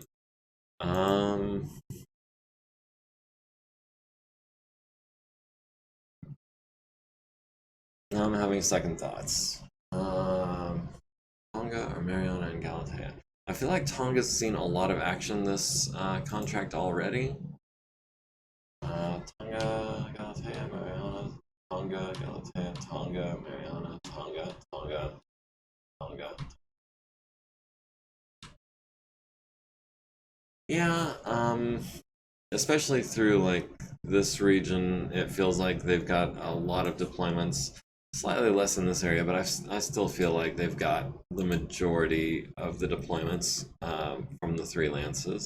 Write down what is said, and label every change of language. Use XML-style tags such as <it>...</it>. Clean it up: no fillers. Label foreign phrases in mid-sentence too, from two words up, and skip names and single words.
<en>I'm having second thoughts. Tonga or Mariana and Galatea. I feel like Tonga's seen a lot of action this contract already. Tonga, Galatea, Mariana, Tonga, Galatea, Tonga, Mariana, Tonga, Tonga, Tonga. Yeah, especially through like this region, it feels like they've got a lot of deployments. Slightly less in this area, but I still feel like they've got the majority of the deployments from the 3 lances.</en>